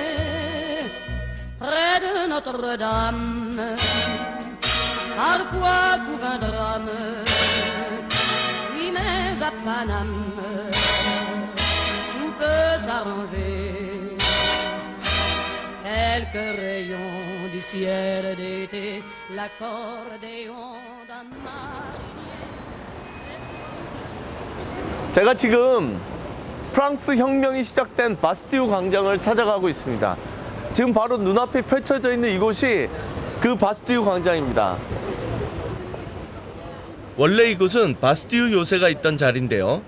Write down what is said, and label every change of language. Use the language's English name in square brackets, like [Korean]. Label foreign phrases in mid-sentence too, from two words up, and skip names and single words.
[French] Près de Notre-Dame, parfois couvre un drame, oui mais à Paname, tout peut s'arranger. Quelques rayons du ciel d'été, l'accordéon d'un marinier. [Korean] 제가 지금 프랑스 혁명이 시작된 바스티유 광장을 찾아가고 있습니다. 지금 바로 눈앞에 펼쳐져 있는 이곳이 그 바스티유 광장입니다. 원래 이곳은 바스티유 요새가 있던 자리인데요.